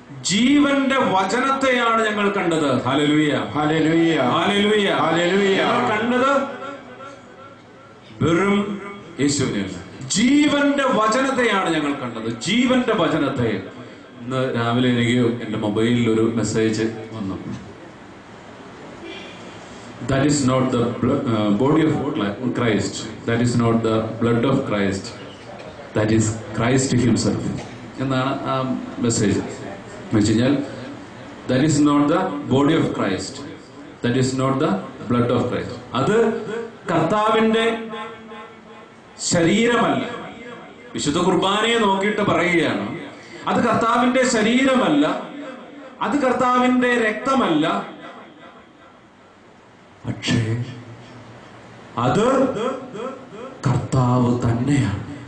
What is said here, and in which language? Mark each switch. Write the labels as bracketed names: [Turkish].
[Malayalam] ജീവന്റെ വചനത്തെയാണ് ഞങ്ങൾ കണ്ടത്. Hallelujah, hallelujah, hallelujah, hallelujah. ഞങ്ങൾ കണ്ടത് വെറും യേശുവിനെയല്ല, ജീവന്റെ വചനത്തെയാണ് ഞങ്ങൾ കണ്ടത്. ജീവന്റെ വചനത്തെ. ഇന്ന് രാവിലെ എനിക്ക് എന്റെ മൊബൈലിൽ ഒരു മെസ്സേജ് വന്നു. [English] That is not the body of Christ. That is not the blood of Christ. That is Christ himself. [Malayalam] എന്നാണ് ആ മെസ്സേജ്. എന്ന് വെച്ച് കഴിഞ്ഞാൽ [English] that is not the body of Christ. That is not the blood of Christ. [Malayalam] അത് കർത്താവിന്റെ ശരീരമല്ല. വിശുദ്ധ കുർബാനയെ നോക്കിയിട്ട് പറയുകയാണ്, അത് കർത്താവിന്റെ ശരീരമല്ല, അത് കർത്താവിന്റെ രക്തമല്ല, പക്ഷേ അത് കർത്താവ് തന്നെയാണ്.